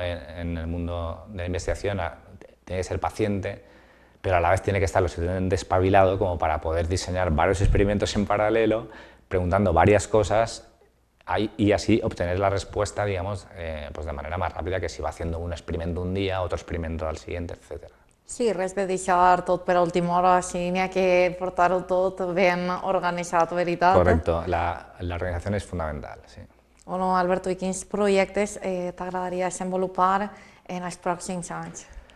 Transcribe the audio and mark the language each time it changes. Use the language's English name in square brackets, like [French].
[Spanish] En el mundo de la investigación, tiene que ser paciente, pero a la vez tiene que estar lo suficientemente espabilado como para poder diseñar varios experimentos en paralelo, preguntando varias cosas y así obtener la respuesta, digamos, pues de manera más rápida que si va haciendo un experimento un día, otro experimento al siguiente, etc. [Catalan] Sí, res de deixar tot per a última hora, així n'hi ha que portar-ho tot ben organitzat, veritat? [Spanish] Correcto, la organización es fundamental, sí. [Catalan] Bueno, Alberto, i quins projectes t'agradaria desenvolupar en els pròxims anys?